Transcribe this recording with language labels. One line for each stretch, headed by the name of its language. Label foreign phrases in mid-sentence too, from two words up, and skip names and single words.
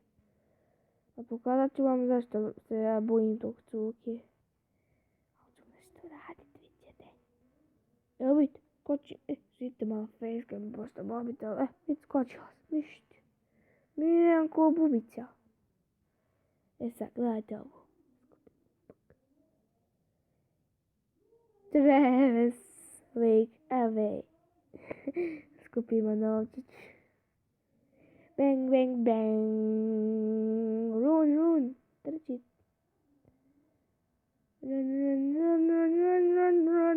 Croatian: A pokazat ću vam zašto se ja bojim tog cuke. Ali ću nešto radit, vidite. Evo vidite, skoči. Vidite malo facecam mi pošto mobitel. Vidite, skočila sam, ništa. Miren ko bubica. Sad, gledajte ovo.
English: Travis, wake away.
Croatian: Skupimo novčić. Bang, bang, bang.
English: Run, run. Trči. Run, run, run, run, run, run, run.